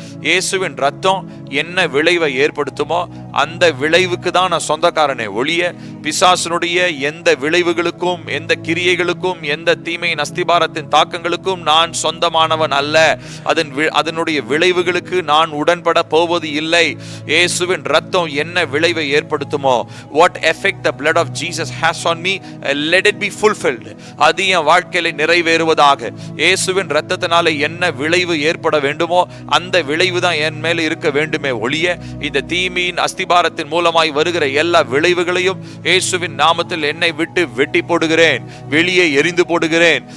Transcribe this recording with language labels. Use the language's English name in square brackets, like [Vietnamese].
[Tamil] இயேசுவின் இரத்தம் என்ன விளைவை ஏற்படுத்துமோ அந்த விளைவுக்கு தான் நான் சொந்தக்காரனே ஒழிய பிசாசனுடைய எந்த விளைவுகளுக்கும், எந்த கிரியைகளுக்கும், எந்த தீமையின் அஸ்திபாரத்தின் தாக்கங்களுக்கும் நான் சொந்தமானவன் அல்ல. அதனுடைய விளைவுகளுக்கு நான் உடன்பட போவது இல்லை. இயேசுவின் இரத்தம் என்ன விளைவை ஏற்படுத்துமோ, [English] what effect the blood of Jesus has on me, let it be fulfilled. [Tamil] அது என் வாழ்க்கையில நிறைவேறுவதாக. இயேசுவின் இரத்தத்தினால என்ன விளைவு ஏற்பட வேண்டுமோ அந்த விளைவு தான் என் மேல இருக்க வேண்டுமே ஒழிய இந்த தீமையின் அஸ்திபாரத்தின் மூலமாய் வருகிற எல்லா விளைவுகளையும் இயேசுவின் நாமத்தில் என்னை விட்டு வெட்டி போடுகிறேன், வெளியே எரிந்து போடுகிறேன்.